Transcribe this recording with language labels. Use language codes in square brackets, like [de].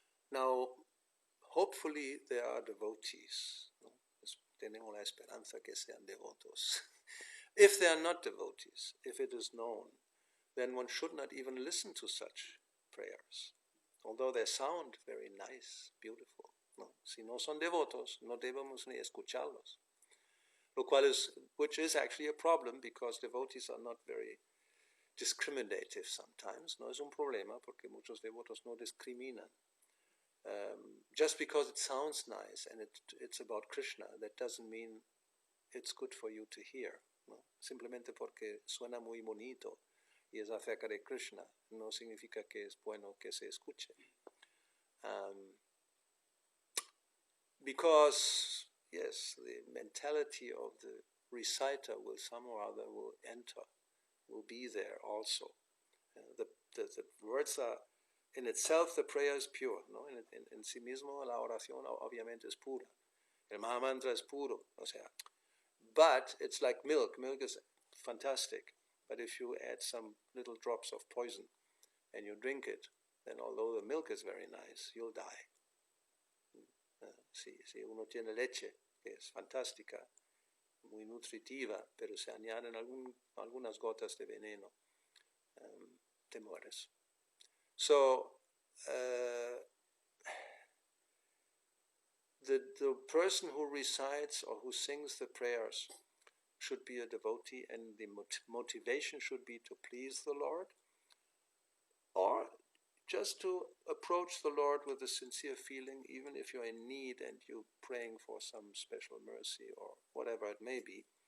[en] Now, hopefully there are devotees. [es] ¿No? Tenemos la esperanza que sean devotos. [en] If they are not devotees, if it is known, then one should not even listen to such prayers, although they sound very nice, beautiful. [es] ¿No? Si no son devotos, no debemos ni escucharlos. [en] Which is actually a problem, because devotees are not very discriminative sometimes. [es] No es un problema porque muchos devotos no discriminan. [en] Just because it sounds nice and it's about Krishna, that doesn't mean it's good for you to hear. [es] ¿No? Simplemente porque suena muy bonito y es acerca de Krishna, no significa que es bueno que se escuche. [en] Because, yes, the mentality of the reciter will somehow or other will be there also. The words are, in itself, the prayer is pure. [es] ¿No? En sí mismo la oración obviamente es pura. El Mahamantra es puro. O sea, [en] but it's like milk. Milk is fantastic. But if you add some little drops of poison and you drink it, then although the milk is very nice, you'll die. [es] Si uno tiene leche, que es fantástica, muy nutritiva, pero se añaden algunas gotas de veneno, te mueres. [en] So, the person who recites or who sings the prayers should be a devotee, and the motivation should be to please the Lord, or just to approach the Lord with a sincere feeling, even if you're in need and you're praying for some special mercy or whatever it may be.